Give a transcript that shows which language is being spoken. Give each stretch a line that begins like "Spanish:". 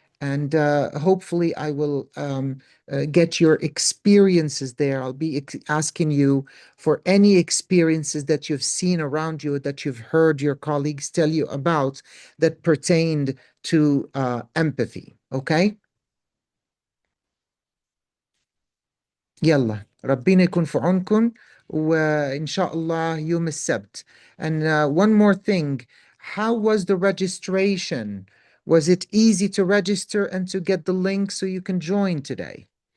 English: And hopefully, I will get your experiences there. I'll be asking you for any experiences that you've seen around you, that you've heard your colleagues tell you about that pertained to empathy. Okay?
Arabic: يلا ربنا يكون في عونكم وإن شاء الله يوم السبت.
English: And one more thing, how was the registration? Was it easy to register and to get the link so you can join today?